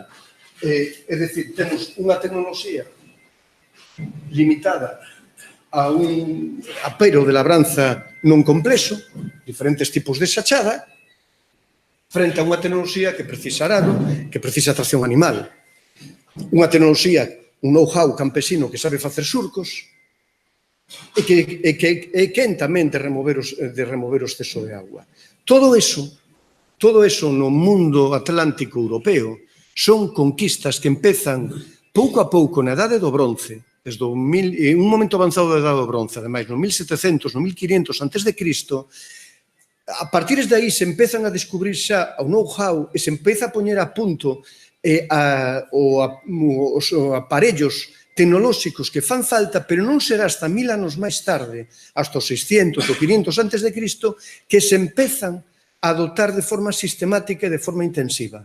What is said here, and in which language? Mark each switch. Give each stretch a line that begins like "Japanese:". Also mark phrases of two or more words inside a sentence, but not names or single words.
Galician: É dicir, temos unha tecnoloxía limitada a un apero de labranza non complexo, diferentes tipos de sachada, frente a unha tecnoloxía que precisa arado, que precisa tracción animal. Unha tecnoloxía, un know-how campesino que sabe facer surcos e que quen tamén de remover o exceso de agua. Todo eso no mundo atlántico europeo son conquistas que empezan pouco a pouco na Edade do Bronce, desde un momento avanzado da Edade do Bronce, ademais, no 1700, no 1500 a.C., a partir de aí se empezan a descubrir xa o know-how e se empeza a poñer a punto os aparellos tecnolóxicos que fan falta, pero non será hasta 1000 anos máis tarde, hasta os 600 ou 500 a.C., que se empezan a adotar de forma sistemática e de forma intensiva.